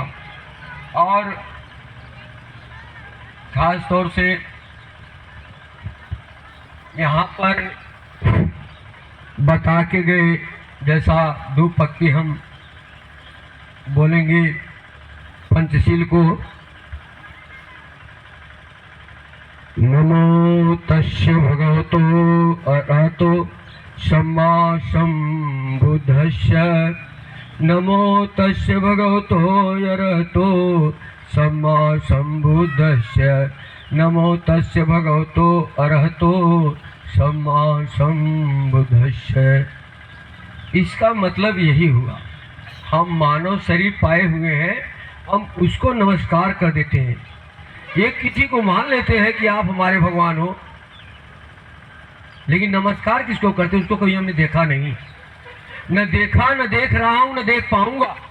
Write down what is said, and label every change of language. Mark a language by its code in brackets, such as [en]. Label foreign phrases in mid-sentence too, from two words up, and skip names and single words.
[hi] और खास तौर से यहाँ पर बता के गए जैसा दो पक्की हम बोलेंगे पंचशील को। [pi] नमो तस्य भगवतो अरहतो सम्मा सम्बुद्धस्य। नमो तस्य भगवतो अरहतो सम्मा सम्बुद्धस्य। नमो तस्य भगवतो अरहतो सम्मा सम्बुद्धस्य। [hi] इसका मतलब यही हुआ, हम मानव शरीर पाए हुए हैं, हम उसको नमस्कार कर देते हैं। एक किसी को मान लेते हैं कि आप हमारे भगवान हो, लेकिन नमस्कार किसको करते हैं उसको कभी हमने देखा नहीं, न देखा, न देख रहा हूं, न देख पाऊंगा।